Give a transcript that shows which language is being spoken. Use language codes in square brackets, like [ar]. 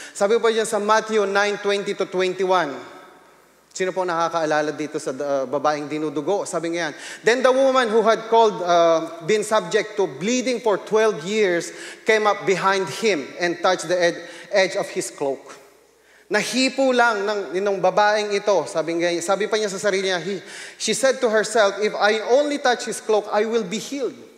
[tl] Sabi po dyan sa Matthew 9:20-21. Sino po nakakaalala dito sa babaeng dinudugo? Sabi nga yan, [en] "Then the woman who had been subject to bleeding for 12 years came up behind him and touched the edge of his cloak." [tl] Nahipo lang ng babaeng ito. Sabi pa niya sa sarili niya, [en] she said to herself, "If I only touch his cloak, I will be healed."